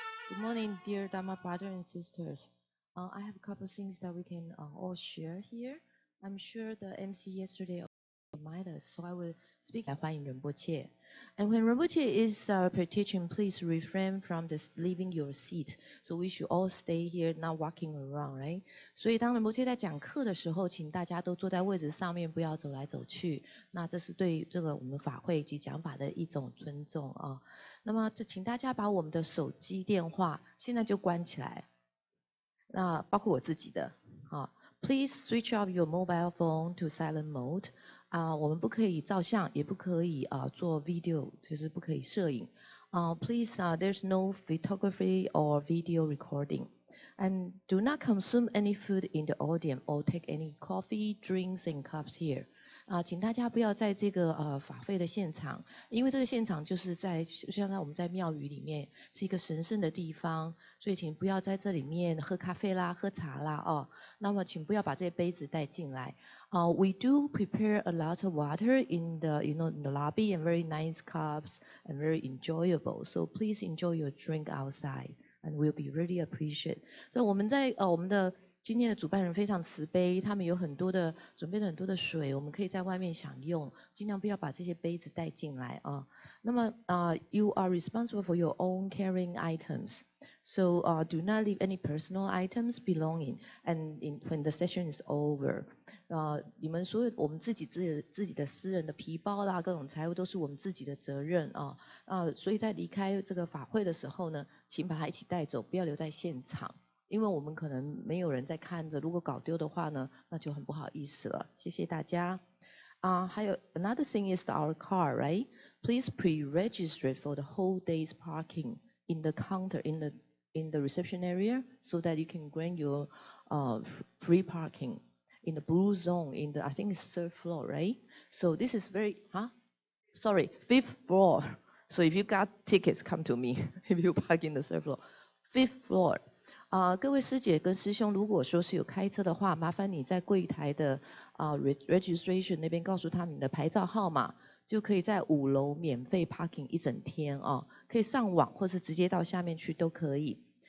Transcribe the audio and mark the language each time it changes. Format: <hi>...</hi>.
<en>Good morning, dear Dharma brothers and sisters. I have a couple of things that we can all share here. I'm sure the MC yesterday reminded us, so I will speak.</en> <zh>欢迎仁波切。</zh> <en>And when Rinpoche is teaching, please refrain from leaving your seat. So we should all stay here, not walking around, right?</en> <zh>所以当仁波切在讲课的时候，请大家都坐在位置上面，不要走来走去。那这是对这个我们法会及讲法的一种尊重啊。那么请大家把我们的手机电话现在就关起来。那包括我自己的啊</zh> <en>，Please switch off your mobile phone to silent mode.</en> <zh>我们不可以照相，也不可以做 video， 就是不可以摄影。</zh> <en>Please, there's no photography or video recording. And do not consume any food in the audience or take any coffee, drinks, and cups here.</en> <zh>请大家不要在这个法会的现场，因为这个现场就是像我们在庙宇里面是一个神圣的地方，所以請不要在这里面喝咖啡啦、喝茶啦哦。那么请不要把这些杯子带进来。</zh> <en>We do prepare a lot of water in the in the lobby and very nice cups and very enjoyable. So please enjoy your drink outside and we'll be really appreciate.</en> <zh>所以我们在我们的今天的主办人非常慈悲，他们有准备了很多的水，我们可以在外面享用，尽量不要把这些杯子带进来啊。</zh> <en>那么you are responsible for your own carrying items, so do not leave any personal items belonging. And when the session is over,</en> <zh>你们所有我们自己的私人的皮包啦，各种财物都是我们自己的责任啊。所以在离开这个法会的时候呢，请把它一起带走，不要留在现场。因为我们可能没有人在看着，如果搞丢的话呢，那就很不好意思了。谢谢大家。还有</zh> <en>another thing is our car, right? Please pre-register for the whole day's parking in the counter in the reception area, so that you can grant your free parking in the blue zone in the I think it's third floor, right? So this is sorry, fifth floor. So if you got tickets, come to me. If you park in the third floor, fifth floor.</en> <zh>各位师姐跟师兄，如果说是有开车的话，麻烦你在柜台的registration 那边告诉他们你的牌照号码，就可以在5楼免费 parking 一整天啊，可以上网或是直接到下面去都可以。</zh>